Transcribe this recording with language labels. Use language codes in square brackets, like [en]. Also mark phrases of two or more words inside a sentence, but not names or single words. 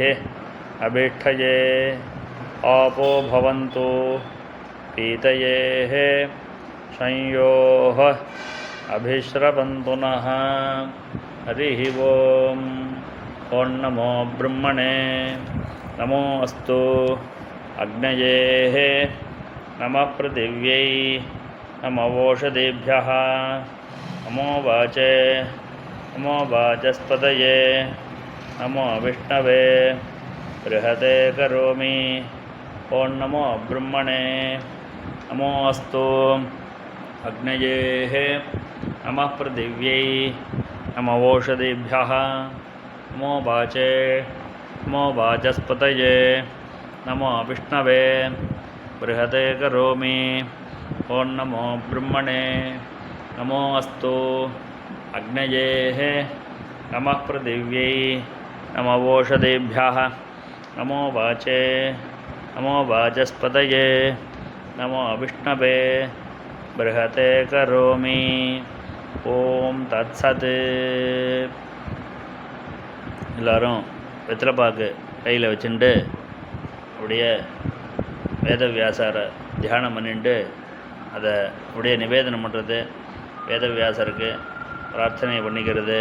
[sa] अभिष्ठये आपो भवन्तु पीतयेः संयोः अभिश्रवन्तु नः हरिः ॐ ॐ नमो ब्रह्मणे नमो अस्तु अग्नयेः नमः पृथिव्यै नमो ओषधीभ्यः नमो वाचे नमो वाचस्पतये नमो विष्णवे बृहते करोमि ॐ नमो ब्रह्मणे. नमो अस्तु अग्नये. नमः पृथिव्यै. नम ओषधीभ्यः. नमो वाचे. नमो वाचस्पतये. नमो विष्णवे. बृहते करोमि. ओं नमो ब्रह्मणे. नमो अस्तु अग्नये. नमः पृथिव्यै. नमो ओषधेभ्यः. नमो वाचे. नमो वाचस्पतये. नमो विष्णवे. बृहते करोमि. ॐ तत्सत्. [ta] எல்லோரும் வெத்தலைப்பாக்கு கையில் வச்சுட்டு அப்படியே வேதவியாசரை தியானம் பண்ணிட்டு அதை அப்படியே நிவேதனம் பண்ணுறது, வேதவியாசருக்கு பிரார்த்தனை பண்ணிக்கிறது.